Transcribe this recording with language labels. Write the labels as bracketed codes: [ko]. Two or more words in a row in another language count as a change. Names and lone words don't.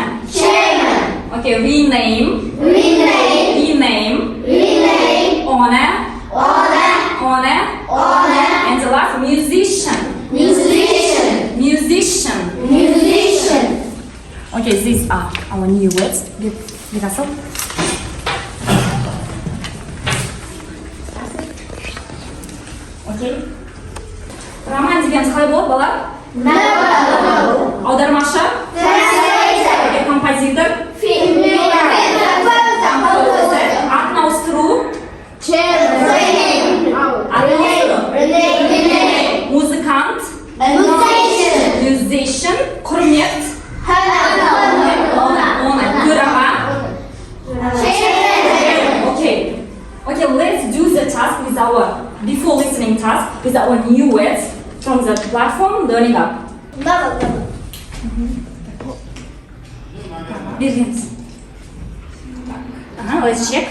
[en] Okay, rename. Honor. And the last, musician. Okay, these are our new words. Okay. [kk] Роман деген қалай болады, бала? Аудармашы? Okay, композитор? Атын ауыстыру? Музыкант? Musician? Құрмет? Төраға? [en] Okay, let's do the task with our listening task with our new words from the platform Learning Up. Let's check.